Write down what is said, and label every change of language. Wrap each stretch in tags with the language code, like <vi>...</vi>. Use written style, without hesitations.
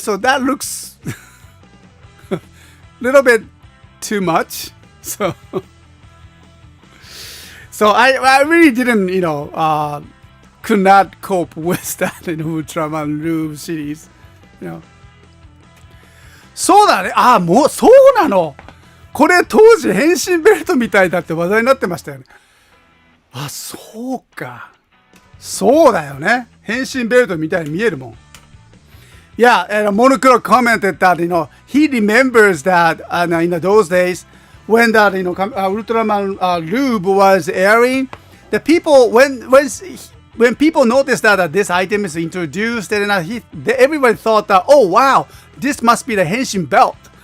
<en>So that looks a little bit too much. So I really didn't could not cope with that in Ultraman Lube series.</en> <ja>そうだね。もうそうなの。これ当時変身ベルトみたいだって話題になってましたよね。そうか。そうだよね。変身ベルトみたいに見えるもん。</ja> <en>Yeah, and Monocro commented that he remembers that in those days when that Ultraman lube was airing, the people when people noticed that this item is introduced, and everybody thought that, oh wow, this must be the henshin belt.</en>